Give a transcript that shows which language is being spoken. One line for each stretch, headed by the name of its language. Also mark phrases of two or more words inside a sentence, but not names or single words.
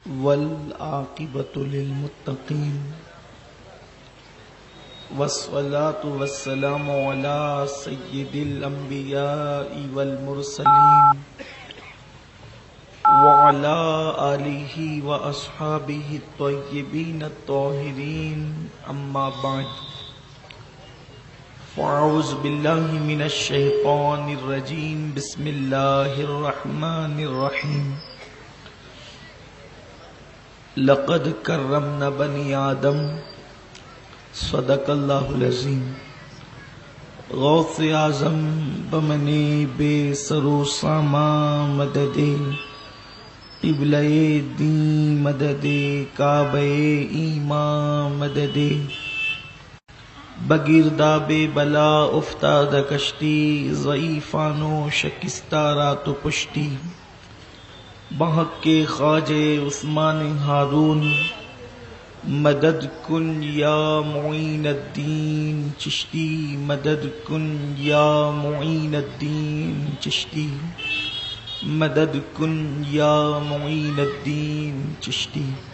Arabic: والعاقبة للمتقين والصلاة والسلام على سيد الأنبياء والمرسلين وعلى آله وأصحابه الطيبين الطاهرين أما بعد فأعوذ بالله من الشيطان الرجيم بسم الله الرحمن الرحيم لقد کرمنا بنی آدم صدق اللہ العظیم.
Persian: غوث اعظم بمنی بے سرو ساما مدد قبلہ دین مدد کعبہ ایمان مدد بگرداب بلا افتاد کشتی ضعیفانو شکستہ رات و پشتی بحق کے خواجہ عثمان ہارون مدد کن یا معین الدین چشتی مدد کن یا معین الدین چشتی مدد کن یا معین الدین چشتی.